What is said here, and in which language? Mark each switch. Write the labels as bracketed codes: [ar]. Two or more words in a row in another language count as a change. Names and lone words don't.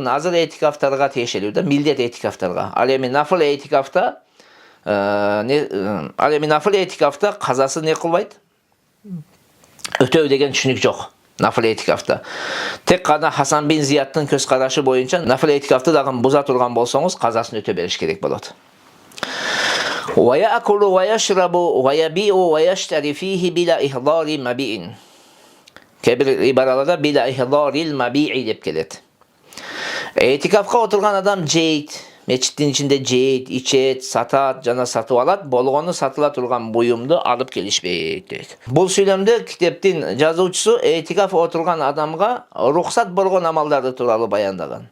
[ky] Азыр этикафтарга тиешелүү да, милдет этикафтарга. Ал эми нафыл этикафта нафыл этикафта казасы не кылбайт? Өтөө деген түшүнүк жок. Нафыл этикафта. Тек гана Хасан бин Зияттын көз карашы боюнча нафыл этикафты дагы буза турган болсоңуз, казасын өтө бериш керек болот. [ar] ويأكل ويشرب ويبيع ويشتري فيه بلا إحضار مبيع. [ky] Kebir ibaralarda [ar] بلا إحضار المبيع [ky] деп келет. Этикафка отурган адам жейт, мечиттин ичинде жейт, ичет, сатат, жана сатып алат, болгону сатыла турган буюмду алып келишпейт дейт. Бул сүйлөмдө китептин жазуучусу этикаф отурган адамга рухсат болгон амалдарды тууралуу баяндаган.